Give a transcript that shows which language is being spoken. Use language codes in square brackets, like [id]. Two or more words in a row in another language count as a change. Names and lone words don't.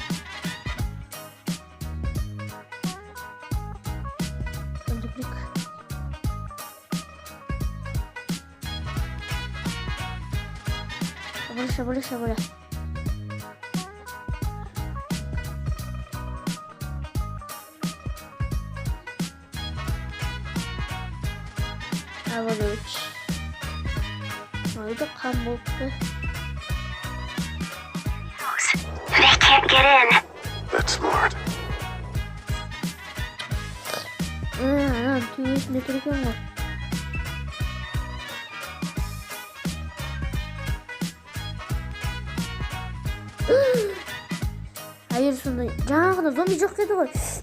[kk] Шабыра. Авалоч. Майда қан болыпты. [en] They can't get in. That's smart. [kk] Түйесінде тұр екен ғой. Әйел сонда жаңағыда зомби жоқ деді ғой.